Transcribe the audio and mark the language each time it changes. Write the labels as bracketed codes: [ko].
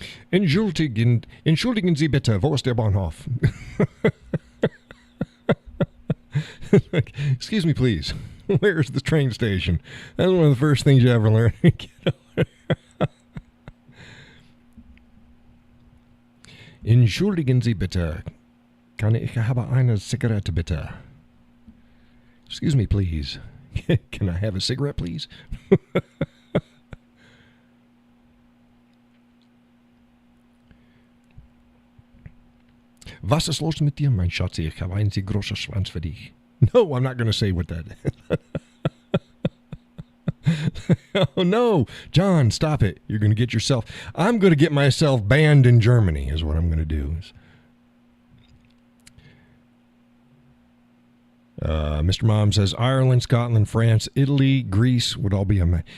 [de] Entschuldigen Sie bitte, wo ist der Bahnhof? [en] Excuse me, please. Where's the train station? That's one of the first things you ever learn. [de] Entschuldigen Sie bitte. Ich habe eine Zigarette bitte? [en] Excuse me, please. Can I have a cigarette, please? [de] Was ist los mit dir, mein Schatz? Ich habe einen sehr großen Schwanz für dich. [en] No, I'm not going to say what that is. Oh, no. John, stop it. You're going to get yourself... I'm going to get myself banned in Germany is what I'm going to do. Mr. Mom says Ireland, Scotland, France, Italy, Greece would all be on my...